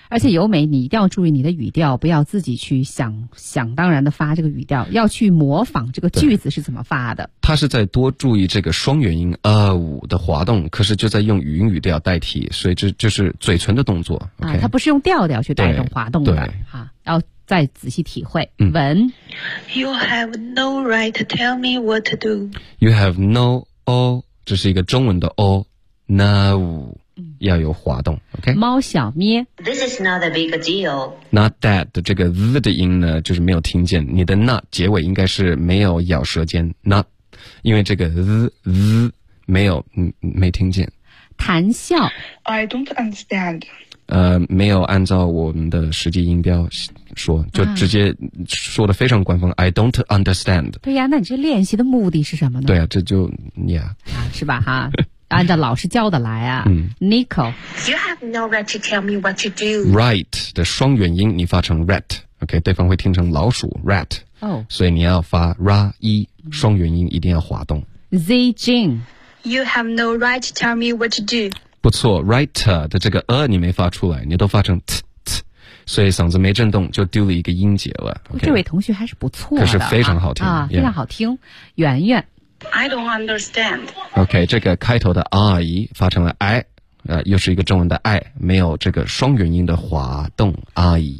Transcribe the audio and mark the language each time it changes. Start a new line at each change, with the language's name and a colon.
Chinese: 而且由美你一定要注意你的语调，不要自己去想当然的发这个语调，要去模仿这个句子是怎么发的。他是在多注意这个双元音 五的滑动，可是就在用云语调代替，所以这就是嘴唇的动作。
English: OK，
Chinese: 他不是用调调去带动滑动的。对，要再仔细体会。文
English: You have no right to tell me what to do. You have no
Chinese: 哦，这是一个中文的哦。No 要有滑动。OK，猫小咩
English: This is not a big deal.
Chinese: Not that 的这个 the 的音呢，就是没有听见，你的 not 结尾应该是没有咬舌尖 not， 因为这个 the 没有没听见。谈笑
English: I don't understand。
Chinese: 没有按照我们的实际音标说，就直接说的非常官方。
English: I don't understand。
Chinese: 对呀，那你这练习的目的是什么呢？对呀，这就呀，是吧？哈，按照老师教的来啊。Nicole，
English: You have no right to tell me what to do.
Chinese: Right 的双元音你发成 rat， OK， 对方会听成老鼠 rat。哦，所以你要发 ra e， 双元音一定要滑动。
English: Z Jing， You have no right to tell me what to do。
Chinese: 不错 ，writer 的这个你没发出来，你都发成 t t，所以嗓子没震动就丢了一个音节了。
English: Okay?
Chinese: 这位同学还是不错的，可是非常好听啊，非常好听。圆圆
English: ，I don't understand。
Chinese: OK， 这个开头的 I 发成了 I， 又是一个中文的 I， 没有这个双元音的滑动 I。